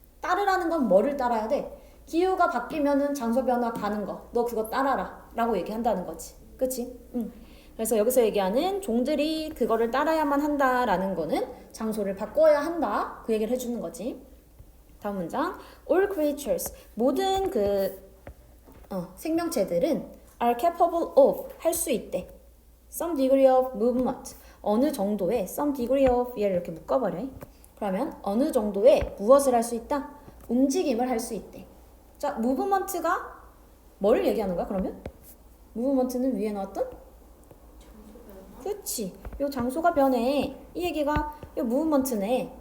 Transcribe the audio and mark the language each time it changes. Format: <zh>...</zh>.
<ko>따르라는 건 뭐를 따라야 돼? 기후가 바뀌면은 장소 변화 가는 거. 너 그거 따라라. 라고 얘기한다는 거지. 그치? 그래서 여기서 얘기하는 종들이 그거를 따라야만 한다라는 거는 장소를 바꿔야 한다. 그 얘기를 해주는 거지. 다음 문장.</ko> <en>All creatures.</en> <ko>모든 생명체들은</ko> <en>are capable of.</en> <ko>할 수 있대.</ko> <en>Some degree of movement.</en> <ko>어느 정도의</ko> <en>some degree of</en> <ko>얘를 이렇게 묶어버려. 그러면 어느 정도의 무엇을 할 수 있다? 움직임을 할 수 있대. 자, movement가 뭘 얘기하는 거야 그러면? movement는 위에 나왔던? 그치. 요 장소가 변해. 이 얘기가 요 무브먼트네.</ko>